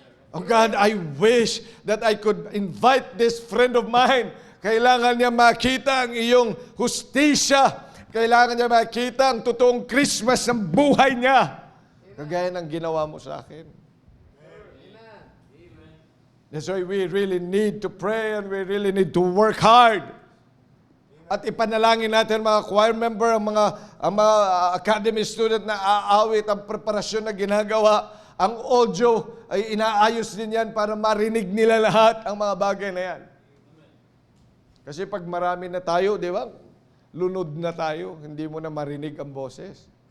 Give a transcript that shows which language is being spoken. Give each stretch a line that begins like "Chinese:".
English: Oh God, I wish that I could invite this friend of mine.
Filipino: Kailangan niya makita ang iyong hustisya. Kailangan niya makita ang totoong Christmas ng buhay niya. Kagaya ng ginawa mo sa akin.
English: That's why we really need to pray and we really need to work hard.
Filipino: At ipanalangin natin mga choir member, ang mga academy student na aawit, ang preparasyon na ginagawa, ang audio ay inaayos din yan para marinig nila lahat ang mga bagay na yan. Kasi pag marami na tayo, di ba? Lunod na tayo, hindi mo na marinig ang boses.